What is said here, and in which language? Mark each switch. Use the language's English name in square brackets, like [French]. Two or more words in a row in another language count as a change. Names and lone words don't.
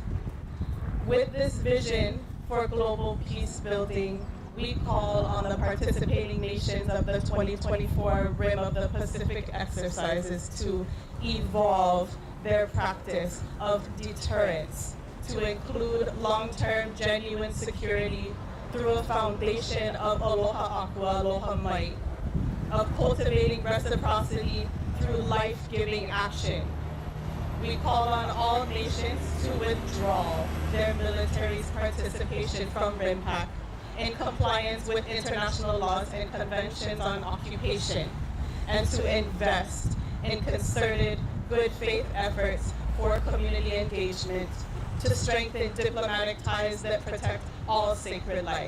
[English] With this vision for global peace building, we call on the participating nations of the 2024 Rim of the Pacific exercises to evolve their practice of deterrence to include long-term genuine security through a foundation of [Hawaiian] aloha akua, aloha mai, [English] of cultivating reciprocity through life-giving action. We call on all nations to withdraw their military's participation from RIMPAC in compliance with international laws and conventions on occupation, and to invest in concerted good faith efforts for community engagement to strengthen diplomatic ties that protect all sacred life.